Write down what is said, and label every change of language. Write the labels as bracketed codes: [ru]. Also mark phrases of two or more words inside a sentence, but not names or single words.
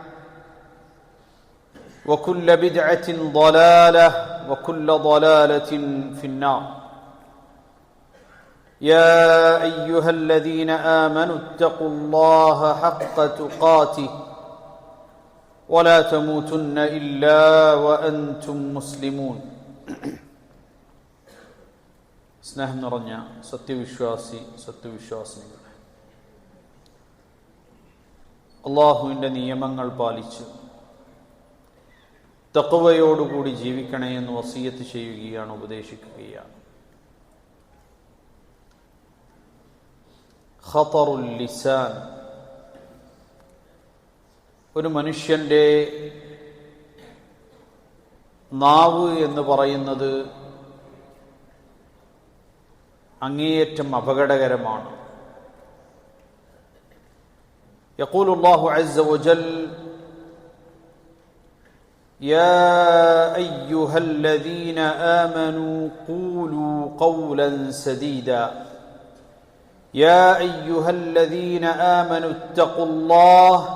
[ar] وكل بدعة ضلالة وكل ضلالة في النار يا أيها الذين آمنوا اتقوا الله حق تقاته ولا تموتن إلا وأنتم مسلمون [ml] സ്നേഹം നിറഞ്ഞ സത്യവിശ്വാസിനികളെ, അള്ളാഹുവിൻ്റെ നിയമങ്ങൾ പാലിച്ച് തഖ്വയോടുകൂടി ജീവിക്കണേ എന്ന് വസിയത്ത് ചെയ്യുകയാണ്, ഉപദേശിക്കുകയാണ്. [ar] خطر اللسان, [ml] ഒരു മനുഷ്യൻ്റെ നാവ് എന്ന് പറയുന്നത് അങ്ങേയറ്റം അപകടകരമാണ്. [ar] يقول الله عز وجل يا أيها الذين آمنوا قولوا قولا سديدا يا أيها الذين آمنوا اتقوا الله